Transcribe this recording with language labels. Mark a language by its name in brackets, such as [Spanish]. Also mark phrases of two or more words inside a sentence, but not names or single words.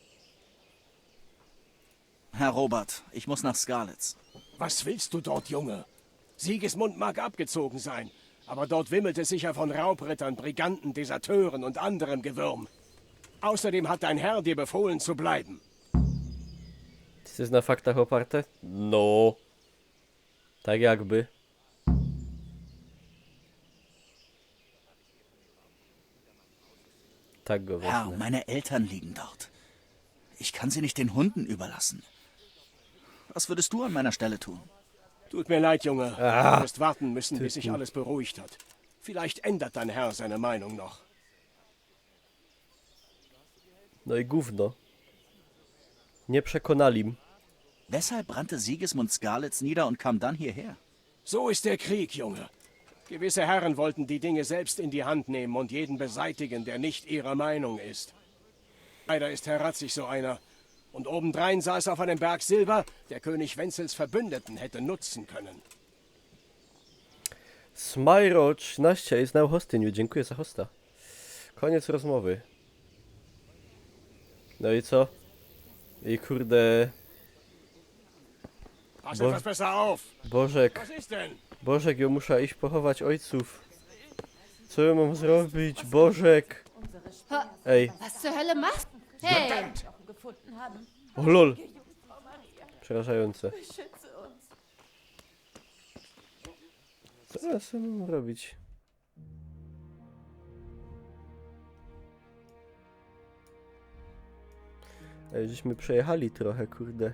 [German] Herr Robert, ich muss nach Skalitz. Was willst du dort, Junge? Sigismund mag abgezogen sein, aber dort wimmelt es sicher von Raubrittern, Briganten, Deserteuren und anderem Gewürm. Außerdem hat dein Herr dir befohlen zu bleiben. [Polish] Czy to jest na faktach oparte? No. Tak jakby. Tak go [German] Herr, [Polish] wezmę. [German] meine Eltern liegen dort. Ich kann sie nicht den Hunden überlassen. Was würdest du an meiner Stelle tun? Tut mir leid, Junge. Ah. Du wirst warten müssen, bis sich Tüten. alles beruhigt hat. Vielleicht ändert dein Herr seine Meinung noch. [Polish] No i gówno. Nie przekonali. [German] Weshalb brannte Sigismund Skalitz nieder und kam dann hierher? So ist der Krieg, Junge. Gewisse Herren wollten die Dinge selbst in die Hand nehmen und jeden beseitigen, der nicht ihrer Meinung ist. Leider ist Herr Ratzig so einer. Und obendrein saß auf einem Berg Silber, der König Wenzels Verbündeten hätte nutzen können. [Polish] Smyro 13 jest na hostingu. Dziękuję za hosta. Koniec rozmowy. No i co? I kurde... [German] Pass etwas besser auf! Bożek. Was ist denn? [Polish] Bożek, ja muszę iść pochować ojców. Co ja mam zrobić? Bożek! Ej. [German] Was zur Hölle machst du? Hey! [Polish] O lol. Przerażające. Co ja sobie mam robić? Ej, żeśmy przejechali trochę, kurde.